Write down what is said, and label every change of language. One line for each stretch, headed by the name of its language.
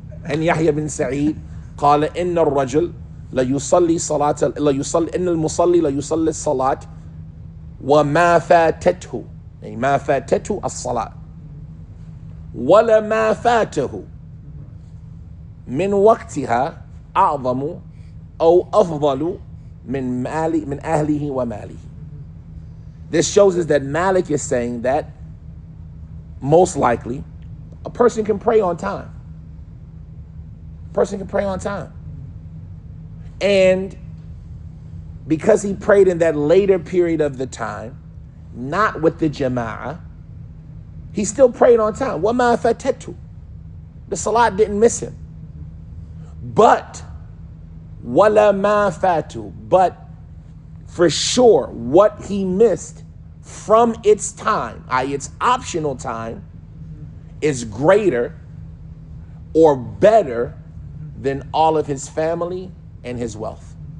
English: And Yahya bin Sa'id
Arabic: قال إن الرجل ليصلي صلاة إن المصلي ليصلي الصلاة وما فاتته، يعني ما فاتته الصلاة ولما فاته من وقتها أعظم أو أفضل من أهله وماله.
English: This shows us that Malik is saying that most likely a person can pray on time. A person can pray on time. And because he prayed in that later period of the time, not with the jama'ah, he still prayed on time.
Arabic: وَمَا فَتَتُ.
English: The salat didn't miss him. But
Arabic: وَلَمَا فَاتُ.
English: But for sure, what he missed from its time, i.e. its optional time, is greater or better than all of his family and his wealth.